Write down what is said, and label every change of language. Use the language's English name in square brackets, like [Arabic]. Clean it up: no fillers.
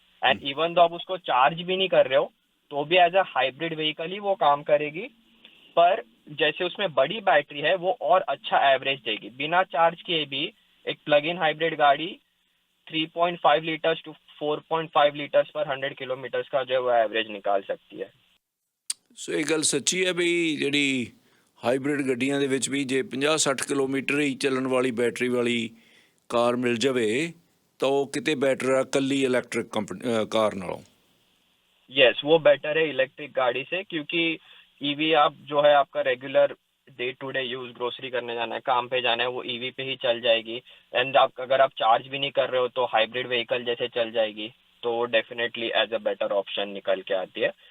[Hindi] And even तो आप उसको चार्ज भी नहीं कर रहे हो तो भी [English] as a hybrid vehicle [Hindi] ही वो काम करेगी। पर जैसे उसमें बड़ी बैटरी है वो और अच्छा एवरेज देगी। बिना चार्ज किए भी एक प्लग इन हाइब्रिड गाड़ी 3.5 लीटर्स टू 4.5 लीटर्स पर 100 किलोमीटर्स का जो है वो एवरेज निकाल सकती है। [Punjabi] ਸੋ ਇਹ ਗੱਲ ਸੱਚੀ ਹੈ ਵੀ ਜਿਹੜੀ ਹਾਈਬ੍ਰਿਡ ਗੱਡੀਆਂ ਦੇ ਵਿੱਚ ਵੀ ਜੇ 50-60 ਕਿਲੋਮੀਟਰ ਹੀ ਚੱਲਣ ਵਾਲੀ ਬੈਟਰੀ ਵਾਲੀ ਕਾਰ ਮਿਲ ਜਾਵੇ ਤਾਂ ਉਹ ਕਿਤੇ ਬੈਟਰ ਆ ਇਕੱਲੀ ਇਲੈਕਟ੍ਰਿਕ ਕਾਰ ਨਾਲੋਂ। [Hindi] यस, वो बेटर है इलेक्ट्रिक गाड़ी से, क्योंकि ईवी आप जो है आपका regular day to day use, grocery करने जाना है, काम पे जाना है, वो ईवी पे ही चल जाएगी। एंड आप अगर आप चार्ज भी नहीं कर रहे हो तो हाइब्रिड व्हीकल जैसे चल जाएगी तो definitely [English] as a better option [Hindi] निकल के आती है।